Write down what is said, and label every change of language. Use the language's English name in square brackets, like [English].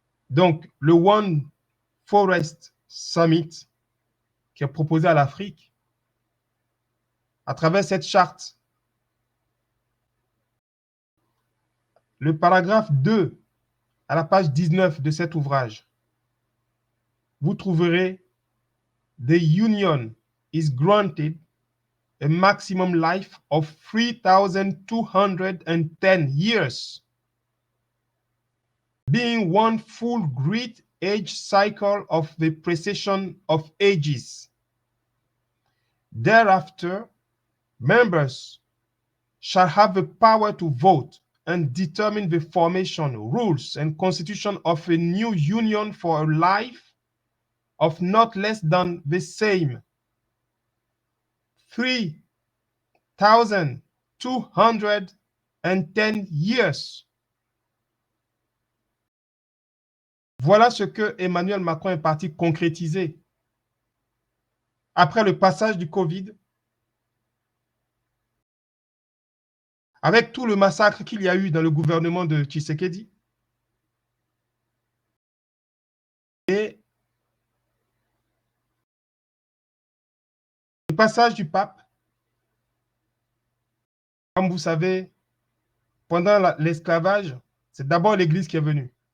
[French] Donc, le One Forest Summit qui est proposé à l'Afrique, à travers cette charte, le paragraphe 2, à la page 19 de cet ouvrage, vous trouverez « [English] The Union is granted a maximum life of 3,210 years, being one full great age cycle of the precession of ages. Thereafter, members shall have the power to vote and determine the formation, rules, and constitution of a new union for a life of not less than the same 3,210 years. [French] Voilà ce que Emmanuel Macron est parti concrétiser. Après le passage du Covid, avec tout le massacre qu'il y a eu dans le gouvernement de Tshisekedi, et le passage du pape, comme vous savez, pendant l'esclavage, c'est d'abord l'Église qui est venue,